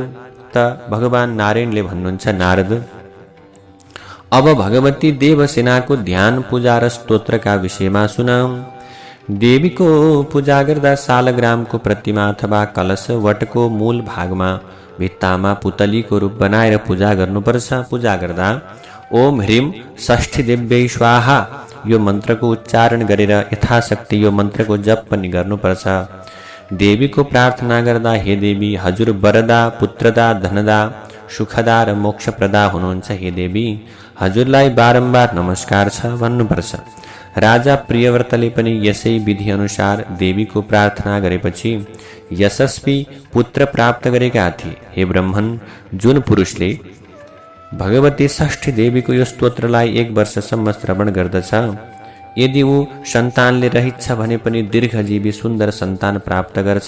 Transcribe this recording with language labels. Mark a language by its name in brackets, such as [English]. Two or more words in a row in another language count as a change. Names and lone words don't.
[Nepali] त भगवान नारायणले भन्नुहुन्छ, नारद अब भगवती देवसेनाको ध्यान पूजा र स्तोत्रका विषयमा सुनाऊ। देवीको पूजा गर्दा सालग्रामको प्रतिमा अथवा कलश वटको मूल भागमा भित्तामा पुतलीको रूप बनाएर पूजा गर्नुपर्छ। पूजा गर्दा [Sanskrit] ओम ह्रीम षष्ठी देव्यै स्वाहा [Nepali] यो मन्त्रको उच्चारण गरेर यथाशक्ति यो मन्त्रको जप पनि गर्नुपर्छ। देवीको प्रार्थना गर्दा, हे देवी हजुर वरदा, पुत्रदा, धनदा, सुखदा र मोक्षप्रदा हुनुहुन्छ, हे देवी हजुरलाई बारम्बार नमस्कार छ भन्नुपर्छ। राजा प्रियव्रतले पनि यसै विधि अनुसार देवीको प्रार्थना गरेपछि यशस्वी पुत्र प्राप्त गरेका थिए। हे ब्रह्मन, जुन पुरुषले भगवती षष्ठी देवीको यो स्तोत्रलाई 1 वर्षसम्म श्रवण गर्दछ, यदि ऊ सन्तानले रहित छ भने पनि दीर्घजीवी सुन्दर सन्तान प्राप्त गर्छ।